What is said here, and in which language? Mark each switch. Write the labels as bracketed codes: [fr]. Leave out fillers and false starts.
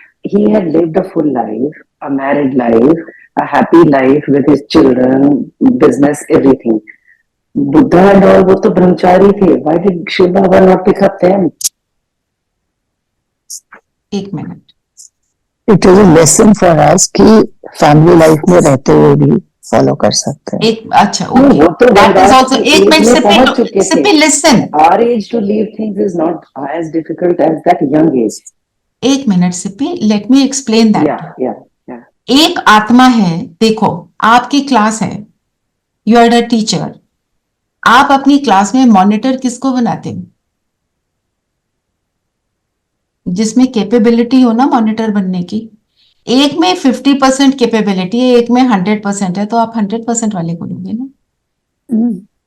[en] He had lived a full life, a married life, a happy life with his children, business, everything. Buddha and all, [hi] वो तो ब्रह्मचारी थे. [en] Why did Shiv Baba not pick up them? [hi] एक minute. [en] it is a lesson for us [hi] कि family life में रहते हुए भी follow कर सकते हैं। एक अच्छा [en] Okay, that is also. [hi] एक minute [en] Sippy listen. Our age to leave things is not as difficult as that young age. [hi] एक minute [en] Sippy, let me explain that. Yeah. [hi] एक आत्मा है, देखो आपकी क्लास है, [en] You are a teacher. [hi] आप अपनी क्लास में मॉनिटर किसको बनाते हो? जिसमें कैपेबिलिटी हो ना मॉनिटर बनने की। एक में 50% कैपेबिलिटी है, एक में 100% है, तो आप 100% वाले को लोगे ना।